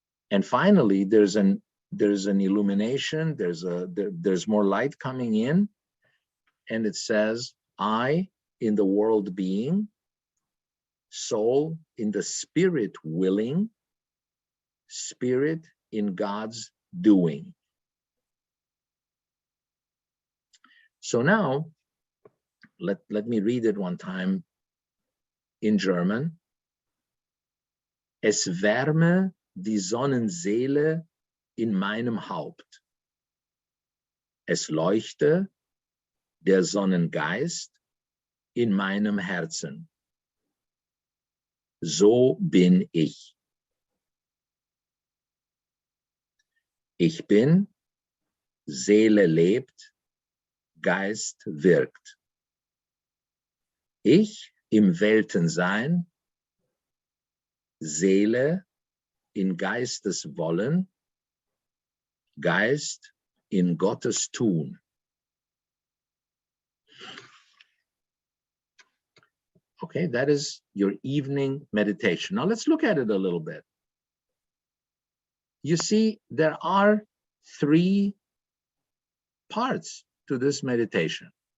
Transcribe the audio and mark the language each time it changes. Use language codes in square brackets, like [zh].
[en] And finally, there's an illumination, there's more light coming in, and it says, I in the world being, soul in the spirit willing, spirit in God's doing. So now, let me read it one time in German. [de] Es wärme die Sonnenseele in meinem Haupt. Es leuchte der Sonnengeist in meinem Herzen. So bin ich. Ich bin, Seele lebt, Geist wirkt. Ich im Weltensein, Seele in Geistes Wollen, Geist in Gottes Tun. [en] Okay, that is your evening meditation. Now let's look at it a little bit. You see, there are three parts to this meditation.